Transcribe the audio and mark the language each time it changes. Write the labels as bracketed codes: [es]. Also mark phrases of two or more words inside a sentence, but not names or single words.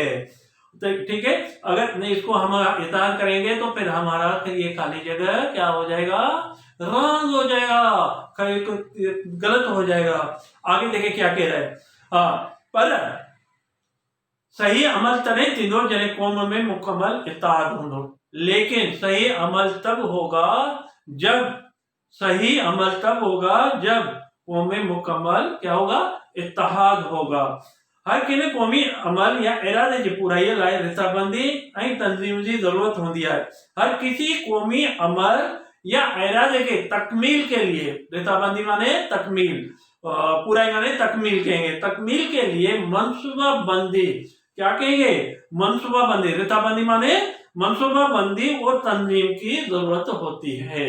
[ur] تو ٹھیک ہے، اگر اس کو ہم اتحاد کریں گے تو پھر ہمارا یہ خالی جگہ کیا ہو جائے گا، رنگ ہو جائے گا، غلط ہو جائے گا. آگے دیکھیں کیا کہہ رہا ہے. [sd] पर सही अमल तने थींदो जॾहिं क़ौम में मुकम्मल इत्तेहाद हूंदो। [ur] لیکن صحیح عمل تب ہوگا جب قوم میں مکمل کیا ہوگا، اتحاد ہوگا. [sd] हर किने क़ौमी अमल या इरादे जी पूराईअ लाइ रिथाबंदी ऐं तंज़ीम जी जरूरत [ur] ہوتی ہے. ہر کسی قومی عمل یا ارادے کے تکمیل کے لیے، رتھابندی مانے تکمیل، پورائی مانے تکمیل کہیں گے. تکمیل کے لیے منصوبہ بندی، کیا کہیں گے، منصوبہ بندی. رتھابندی مانے منصوبہ بندی اور تنظیم کی ضرورت ہوتی ہے.